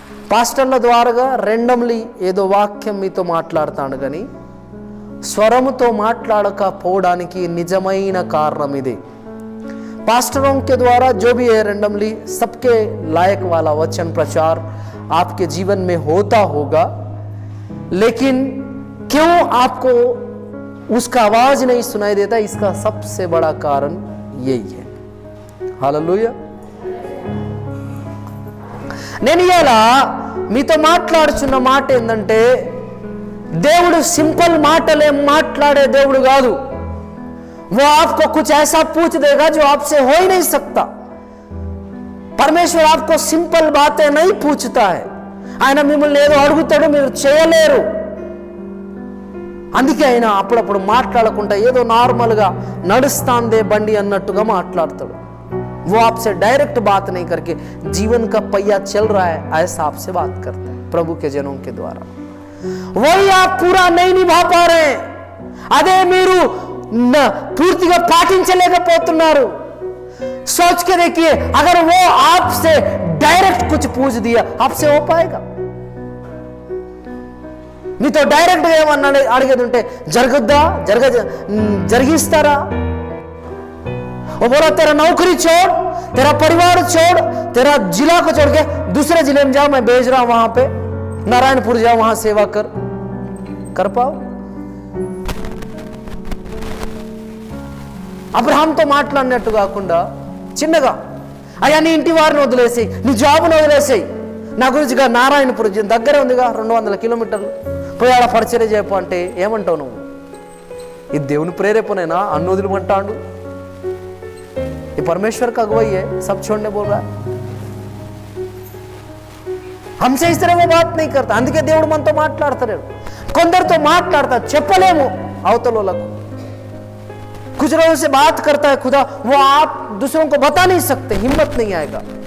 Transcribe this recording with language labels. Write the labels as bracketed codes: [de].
[te] పాస్టర్ల ద్వారాగా రెండమ్లీ ఏదో వాక్యం మీతో మాట్లాడతాను కానీ స్వరముతో మాట్లాడకపోవడానికి నిజమైన కారణం ఇదే. [hi] पास्टरों के द्वारा जो भी है रेंडमली सबके लायक वाला वचन प्रचार आपके जीवन में होता होगा, लेकिन क्यों आपको उसका आवाज नहीं सुनाई देता, इसका सबसे बड़ा कारण यही है. हालेलुया. [te] నేను ఇలా మీతో మాట్లాడుచున్న మాట ఏంటంటే, దేవుడు సింపుల్ మాటలే మాట్లాడే దేవుడు కాదు. [hi] वो आपको कुछ ऐसा पूछ देगा जो आपसे हो ही नहीं सकता. परमेश्वर आपको सिंपल बातें नहीं पूछता है. [te] ఆయన మిమ్మల్ని ఏదో అడుగుతాడు, మీరు చేయలేరు. అందుకే ఆయన అప్పుడప్పుడు మాట్లాడకుండా ఏదో నార్మల్గా నడుస్తాందే బండి అన్నట్టుగా మాట్లాడతాడు. [hi] वो आपसे डायरेक्ट बात नहीं करके जीवन का पहिया चल रहा है ऐसा आपसे बात करता है प्रभु के जनों के द्वारा. वही आप पूरा नहीं निभा पा रहे हैं, [te] అదే మీరు పూర్తిగా పాటించలేకపోతున్నారు. [hi] सोच के देखिए, अगर वो आपसे डायरेक्ट कुछ पूछ दिया आपसे हो पाएगा? [te] మీతో డైరెక్ట్ గా ఏమన్నా అడిగేది ఉంటే జరుగుద్దా? జరిగిస్తారా? [hi] वो बोला तेरा नौकरी छोड़, तेरा परिवार छोड़, तेरा जिला को छोड़ के दूसरे जिले में जाओ, मैं भेज रहा हूं वहां पे नारायणपुर जाओ, वहां सेवा कर पाओ? [te] అబ్రహాంతో మాట్లాడినట్టు కాకుండా చిన్నగా, అయ్యా నీ ఇంటి వారిని వదిలేసేయి, నీ జాబును వదిలేసేయి, నా గురించి నారాయణపురం దగ్గరే ఉందిగా 200 కిలోమీటర్లు, పోయి ఆడ పరిచర్య చేయపో అంటే ఏమంటావు నువ్వు? ఇది దేవుని ప్రేరేపణేనా? అన్ను వదిలిమంటాడు. [hi] ये परमेश्वर का अगुवाई है, सब छोड़ने बोल रहा है. हमसे इस तरह वो बात नहीं करता. [te] అందుకే దేవుడు మనతో మాట్లాడతాడు. కొందరితో మాట్లాడతా చెప్పలేము అవతలోలకు. [hi] कुछ लोगों से बात करता है खुदा, वो आप दूसरों को बता नहीं सकते, हिम्मत नहीं आएगा.